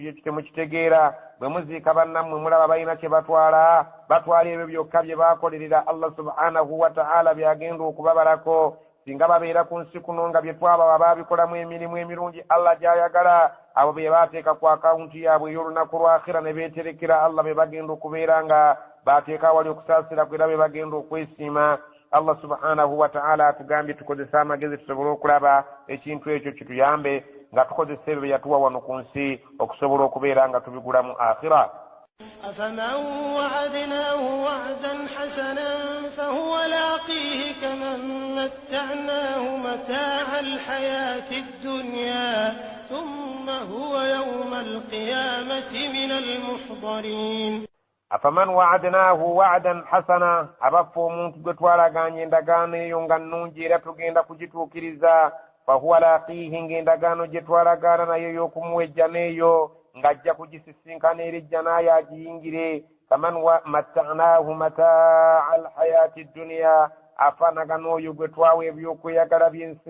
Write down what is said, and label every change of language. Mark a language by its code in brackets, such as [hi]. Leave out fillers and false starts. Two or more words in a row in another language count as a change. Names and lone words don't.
[lg] ekyo temukitegeera bwe muziika bannammwe mulaba balina kye batwala ebyo byokka bye baakolerera Allah [ar] سبحانه وتعالى [lg] byagenda okubabalako singa babeera ku nsi kuno nga bye twaba baabikolamu emirimu emirungi Allah gy'ayagala abo be baateeka ku akawunti yaabwe ey'olunaku lw'akhira ne beeterekera Allah be bagenda okubeera nga baateeka wali okusaasira era be bagenda okwesiima. Allah [ar] سبحانه وتعالى [lg] atugambye tukozese amagezi tusobole okulaba ekintu ekyo kituyambe nga tukozesa ebyo bye yatuwa wano ku nsi okusobola okubeera nga tubigula mu akhira. [ar] أفمن وعدناه وعدا حسنا فهو لاقيه كمن متعناه متاع الحياة الدنيا ثم هو يوم القيامة من المحضرين. أفمن وعدناه وعدا حسنا [lg] abaffe omuntu gwe twalagaanye endagaano eyo nga nnungi era tugenda kugituukiriza [ar] فهو لاقيه [lg] ng'endagaano gye twalagaana nayo y'okumuwejja n'eyo ng'ajja kugisisinkana era ejja naye agiyingire [ar] كمن متعناه متاع الحياة الدنيا [lg] afaanagana oyo gwe twawa ebyokweyagala by'ensi